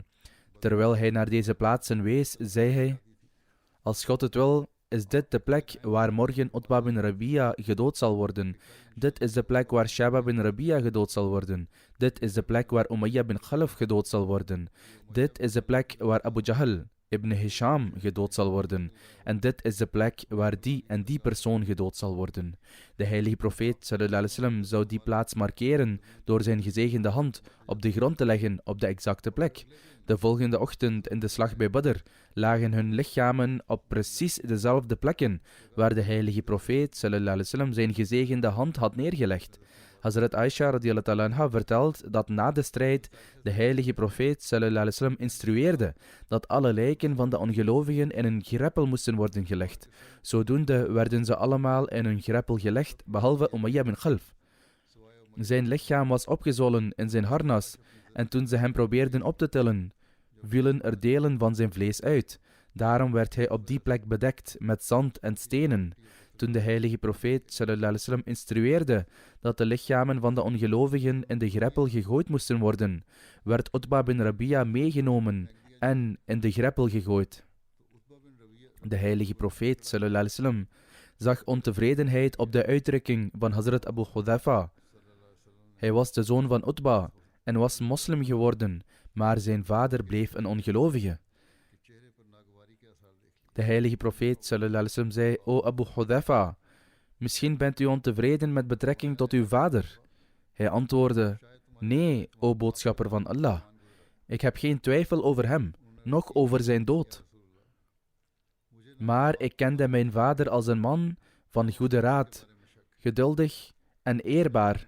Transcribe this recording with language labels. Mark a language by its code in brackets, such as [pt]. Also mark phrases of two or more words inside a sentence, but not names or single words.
[nl] Terwijl hij naar deze plaatsen wees, zei hij: als God het wil, is dit de plek waar morgen Utba bin Rabia gedood zal worden. Dit is de plek waar Shaba bin Rabia gedood zal worden. Dit is de plek waar Umayya bin Khalaf gedood zal worden. Dit is de plek waar Abu Jahl ibn Hisham gedood zal worden. En dit is de plek waar die en die persoon gedood zal worden. De heilige profeet [ar] صلى الله عليه وسلم [nl] zou die plaats markeren door zijn gezegende hand op de grond te leggen op de exacte plek. De volgende ochtend in de slag bij Badr lagen hun lichamen op precies dezelfde plekken waar de heilige profeet [ar] صلى الله عليه وسلم [nl] zijn gezegende hand had neergelegd. Hazrat Aisha [ar] رضي الله عنها [nl] vertelt dat na de strijd de heilige profeet [ar] صلى الله عليه وسلم [nl] instrueerde dat alle lijken van de ongelovigen in een greppel moesten worden gelegd. Zodoende werden ze allemaal in een greppel gelegd, behalve Umayya bin Khalaf. Zijn lichaam was opgezwollen in zijn harnas en toen ze hem probeerden op te tillen, vielen er delen van zijn vlees uit. Daarom werd hij op die plek bedekt met zand en stenen. Toen de heilige profeet [ar] صلى الله عليه وسلم [nl] instrueerde dat de lichamen van de ongelovigen in de greppel gegooid moesten worden, werd Utba bin Rabia meegenomen en in de greppel gegooid. De heilige profeet [ar] صلى الله عليه وسلم [nl] zag ontevredenheid op de uitdrukking van Hazrat Abu Hudhafa. Hij was de zoon van Utba en was moslim geworden, maar zijn vader bleef een ongelovige. De heilige profeet [ar] صلى الله عليه وسلم [nl] zei: O Abu Hudhafa, misschien bent u ontevreden met betrekking tot uw vader. Hij antwoordde: Nee, o boodschapper van Allah. Ik heb geen twijfel over hem, noch over zijn dood. Maar ik kende mijn vader als een man van goede raad, geduldig en eerbaar.